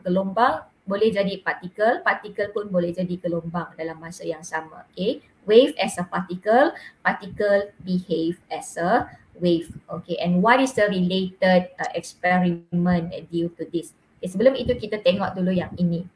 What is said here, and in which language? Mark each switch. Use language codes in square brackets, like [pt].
[ms] Gelombang boleh jadi partikel, partikel pun boleh jadi gelombang dalam masa yang sama. [en] Okay, wave as a particle, particle behave as a wave. Okay, and what is the related experiment due to this? [ms] Okay, sebelum itu kita tengok dulu yang ini.